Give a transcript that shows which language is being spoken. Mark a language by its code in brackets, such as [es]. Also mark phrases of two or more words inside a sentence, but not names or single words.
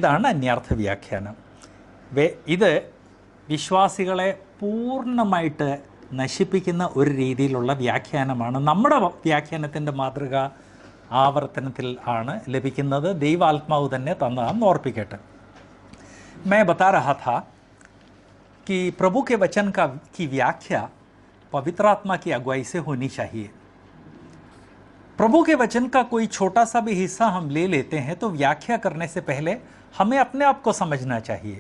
[ml] ഇതാണ് അന്യാർത്ഥ വ്യാഖ്യാനം. ഇത് വിശ്വാസികളെ പൂർണ്ണമായിട്ട് നശിപ്പിക്കുന്ന ഒരു രീതിയിലുള്ള വ്യാഖ്യാനമാണ്. നമ്മുടെ വ്യാഖ്യാനത്തിൻ്റെ മാതൃക ആവർത്തനത്തിൽ ആണ് ലഭിക്കുന്നത്. ദൈവാത്മാവ് തന്നെ തന്നതാണെന്ന് ഓർപ്പിക്കട്ടെ. [hi] मैं बता रहा था कि प्रभु के वचन की व्याख्या पवित्र आत्मा की अगुवाई से होनी चाहिए. प्रभु के वचन का कोई छोटा सा भी हिस्सा हम ले लेते हैं तो व्याख्या करने से पहले हमें अपने आप को समझना चाहिए.